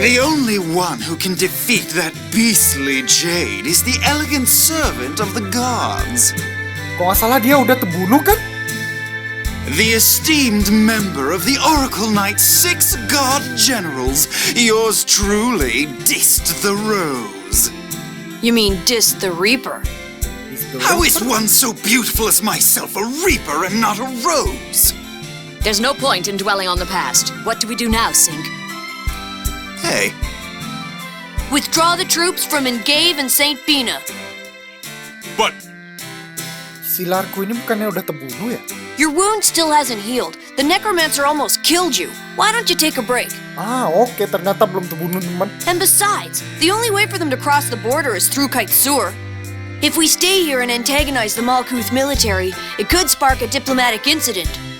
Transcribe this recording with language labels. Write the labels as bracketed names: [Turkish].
[English] The only one who can defeat that beastly Jade is the elegant servant of the gods. [Indonesian] Kok nggak salah dia udah terbunuh kan? [English] The esteemed member of the Oracle Knight's 6 god generals, yours truly dissed the rose. You mean dissed the Reaper? How is one so beautiful as myself a Reaper and not a rose? There's no point in dwelling on the past. What do we do now, Sink? Hey. Withdraw the troops from Engave and St. Bina. But [Indonesian] Si Largo ini bukannya udah terbunuh ya? [English] Your wound still hasn't healed. The necromancer almost killed you. Why don't you take a break? [Indonesian] Oke, ternyata belum terbunuh teman. [English] And besides, the only way for them to cross the border is through Kaitsur. If we stay here and antagonize the Malkuth military, it could spark a diplomatic incident.